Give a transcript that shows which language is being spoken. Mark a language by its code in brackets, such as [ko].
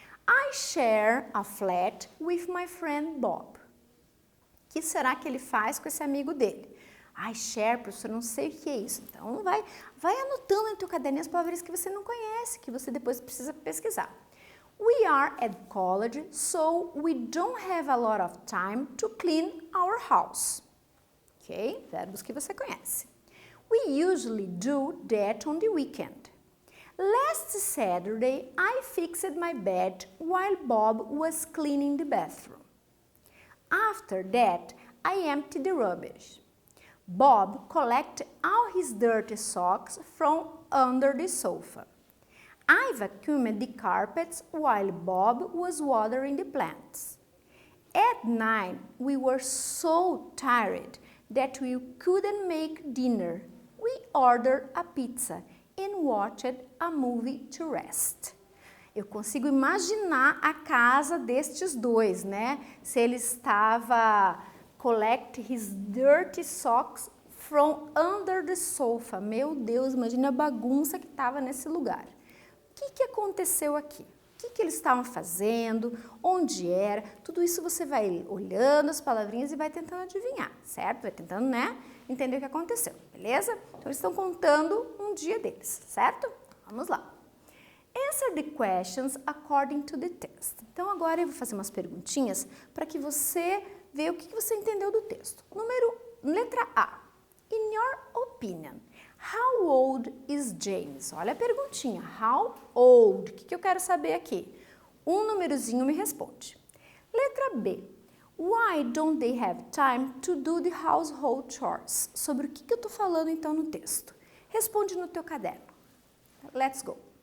[en] I share a flat with my friend Bob. [pt] O que será que ele faz com esse amigo dele? Ai, share, professor, não sei o que é isso. Então, vai anotando no teu caderninho as palavras que você não conhece, que você depois precisa pesquisar. [en] We are at college, so we don't have a lot of time to clean our house. Ok? [pt] Verbos que você conhece. [en] We usually do that on the weekend. Last Saturday, I fixed my bed while Bob was cleaning the bathroom. After that, I emptied the rubbish. Bob collected all his dirty socks from under the sofa. I vacuumed the carpets while Bob was watering the plants. At night, we were so tired that we couldn't make dinner. We ordered a pizza and watched a movie to rest. [pt] Eu consigo imaginar a casa destes dois, né? Se ele estava [en] collect his dirty socks from under the sofa. [pt] Meu Deus, imagina a bagunça que estava nesse lugar. O que aconteceu aqui? O que eles estavam fazendo? Onde era? Tudo isso você vai olhando as palavrinhas e vai tentando adivinhar, certo? Vai tentando, né? Entender o que aconteceu, beleza? Então eles estão contando um dia deles, certo? Vamos lá. [en] Answer the questions according to the text. [pt] Então, agora eu vou fazer umas perguntinhas para que você veja o que você entendeu do texto. Letra A. [en] In your opinion, how old is James? [pt] Olha a perguntinha. [en] How old? [pt] O que eu quero saber aqui? Um númerozinho me responde. Letra B. [en] Why don't they have time to do the household chores? [pt] Sobre o que eu estou falando então no texto? Responde no teu caderno. [en] Let's go.